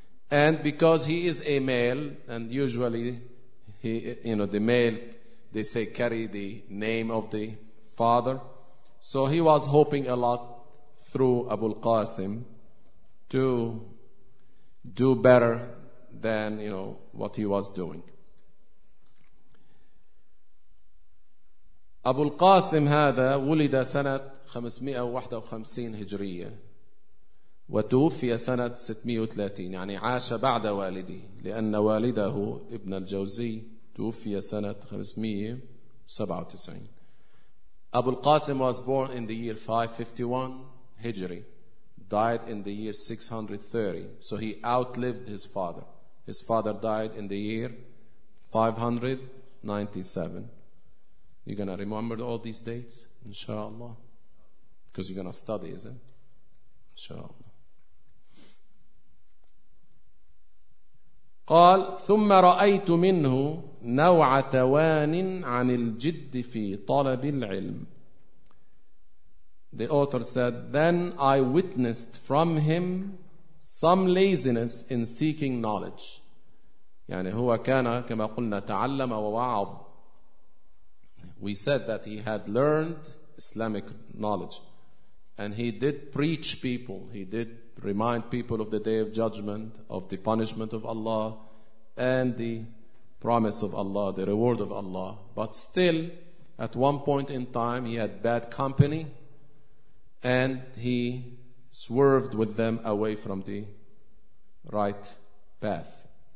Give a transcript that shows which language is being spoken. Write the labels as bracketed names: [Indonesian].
[English] And because he is a male, and usually the male, they say, carry the name of the father. So he was hoping a lot through Abu al-Qasim to do better than, what he was doing. [Arabic] Abu al-Qasim hadha wulida sanat 551 هجرية وتوفي سنة 630, يعني عاش بعد والده, لأن والده ابن الجوزي توفي سنة 597. [English] Abu al-Qasim was born in the year 551 هجري, died in the year 630. So he outlived his father. His father died in the year 597. You're going to remember all these dates, inshallah. Because you're going to study, isn't it? Inshallah. [Arabic] قال ثم رأيت منه نوع توان عن الجد في طلب العلم. [English] The author said, then I witnessed from him some laziness in seeking knowledge. [Arabic] يعني هو كان كما قلنا تعلم ووعظ. [English] We said that he had learned Islamic knowledge. And he did preach people. He did remind people of the day of judgment, of the punishment of Allah, and the promise of Allah, the reward of Allah. But still, at one point in time, he had bad company, and he swerved with them away from the right path.